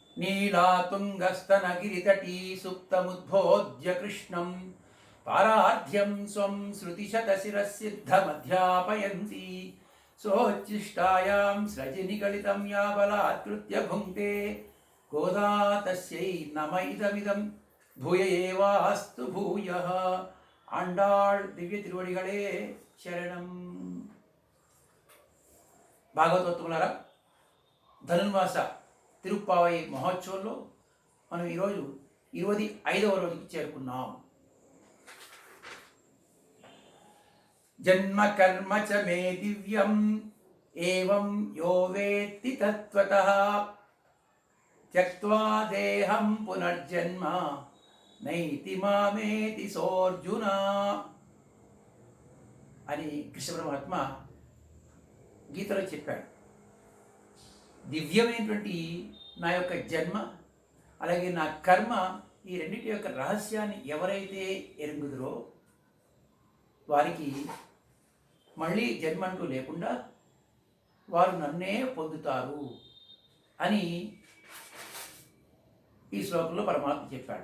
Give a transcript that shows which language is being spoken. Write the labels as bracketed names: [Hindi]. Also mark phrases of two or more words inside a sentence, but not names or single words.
[Sanskrit] नीलातुङ्गस्तनगिरितटी सुप्तमुद्बोध्य कृष्णं पाराध्यं स्वं श्रुतिशतशिरःसिद्धमध्यापयन्ती सोच्छिष्टायां स्रजिनिगलितं या बलात्कृत्य भुङ्क्ते गोदा तस्यै नम इदमिदं भूय एवास्तु भूयः [Tamil] ஆண்டாள் திவ்ய திருவடிகளே [Sanskrit] శరణం. [Telugu] భాగవతోత్తములారా, ధనుర్మాస తిరుప్పావై మహోత్సవంలో మనం ఈరోజు 25వ రోజుకి చేరుకున్నాం. [Sanskrit] జన్మ కర్మ చ మే దివ్యం ఏవం యో వేత్తి తత్వతః త్యక్త్వా దేహం పునర్జన్మ నైతి మామేతి సోర్జున [Telugu] అని కృష్ణ పరమాత్మ గీతలో చెప్పాడు. దివ్యమైనటువంటి నా యొక్క జన్మ అలాగే నా కర్మ ఈ రెండింటి యొక్క రహస్యాన్ని ఎవరైతే ఎరుగుదురో వారికి మళ్ళీ జన్మ అంటూ లేకుండా వారు నన్నే పొందుతారు అని ఈ శ్లోకంలో పరమాత్మ చెప్పాడు.